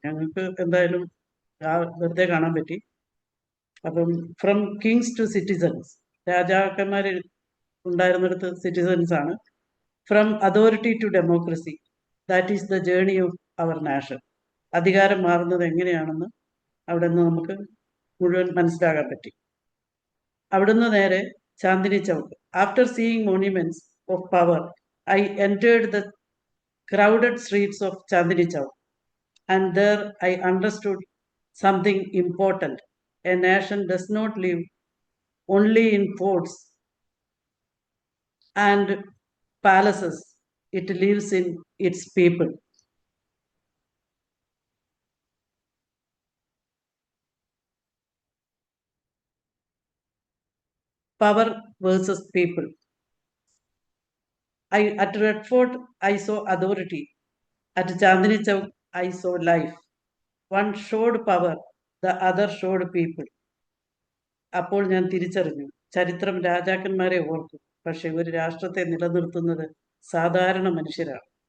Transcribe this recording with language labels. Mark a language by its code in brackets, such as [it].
[ml] ഞങ്ങൾക്ക് എന്തായാലും വെറുതെ കാണാൻ പറ്റി. അപ്പം [en] from kings to citizens, [ml] രാജാക്കന്മാർ ഉണ്ടായിരുന്നിടത്ത് സിറ്റിസൺസ് ആണ്. [en] From authority to democracy, that is the journey of our nation. [ml] അധികാരം മാറുന്നത് എങ്ങനെയാണെന്ന് അവിടെ നിന്ന് നമുക്ക് മുഴുവൻ മനസ്സിലാകാൻ പറ്റി. അവിടുന്ന് നേരെ Chandini Chowk. [en] After seeing monuments of power, I entered the crowded streets of Chandni Chowk, and there I understood something important. A nation does not live only in forts and palaces, it lives in its people. Power versus people. At Red Fort, I saw authority. At Chandni Chowk, I saw life. One showed power, the other showed people. [ml] അപ്പോൾ ഞാൻ തിരിച്ചറിഞ്ഞു, ചരിത്രം രാജാക്കന്മാരെ ഓർക്കും, പക്ഷെ ഒരു രാഷ്ട്രത്തെ നിലനിർത്തുന്നത് സാധാരണ മനുഷ്യരാണ്.